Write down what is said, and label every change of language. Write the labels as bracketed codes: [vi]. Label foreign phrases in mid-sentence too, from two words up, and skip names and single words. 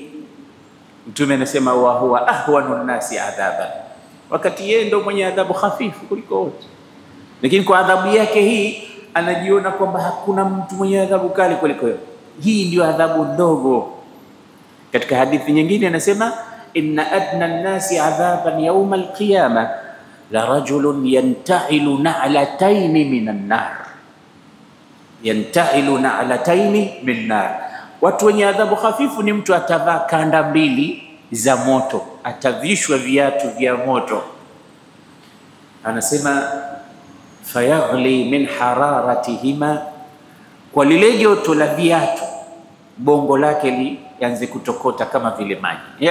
[sw] Mtume anasema [ar] وهو أهون الناس عذابا, [sw] wakati yeye ndio mwenye adhabu hafifu kuliko wote, lakini kwa adhabu yake hii anajiona kwamba hakuna mtu mwenye adhabu kali kuliko yeye. Hii ndio adhabu ndogo. Katika hadithi nyingine anasema, [ar] إن أدنى الناس عذابا يوم القيامة لرجل ينتعل نعلين من النار ينتعل نعلين من نار. [sw] Watu wenye adhabu hafifu ni mtu atavaa kanda 2 za moto, atavishwa viatu vya moto. Anasema [ar] فيغلي من حرارتهما, [sw] kwa lile joto la viatu bongo lake lianze kutokota kama vile maji.